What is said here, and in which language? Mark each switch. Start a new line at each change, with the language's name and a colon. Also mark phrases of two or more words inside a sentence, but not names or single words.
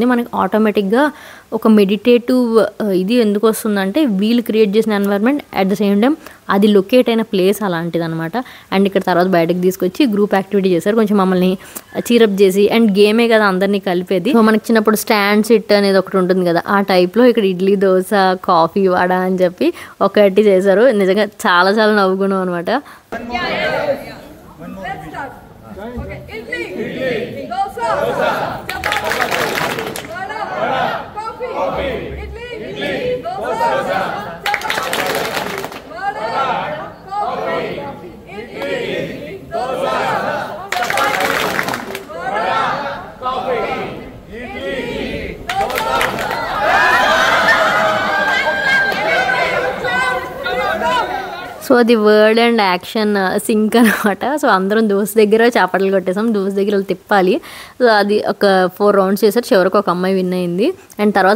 Telugu: మనకి ఆటోమేటిక్గా ఒక మెడిటేటివ్ ఇది ఎందుకు వస్తుందంటే వీళ్ళు క్రియేట్ చేసిన ఎన్వైర్న్మెంట్,
English: at the same time
Telugu: అది లొకేట్ అయిన ప్లేస్ అలాంటిది అనమాట. అండ్ ఇక్కడ తర్వాత బయటకు తీసుకొచ్చి
English: group activity
Telugu: చేశారు, కొంచెం మమ్మల్ని చీరప్ చేసి. అండ్ గేమే కదా అందరినీ కలిపేది. సో మనకి చిన్నప్పుడు
English: stand sit
Telugu: అనేది ఒకటి ఉంటుంది కదా, ఆ టైప్లో ఇక్కడ ఇడ్లీ, దోశ, కాఫీ, వడ అని చెప్పి ఒకటి చేశారు. నిజంగా చాలా చాలా నవ్వుకున్నాం అనమాట.
English: Okay, idli, dosa, chapati, vada, coffee, idli, dosa, chapati, vada, coffee, idli, dosa, chapati, vada, coffee, idli, dosa.
Telugu: సో అది
English: word and action sync
Telugu: అనమాట. సో అందరం దోశ దగ్గర చేపలు కొట్టేసాం, దోశ దగ్గర తిప్పాలి. సో అది ఒక 4 రౌండ్స్ చేశారు, చివరికి ఒక అమ్మాయి విన్ అయింది.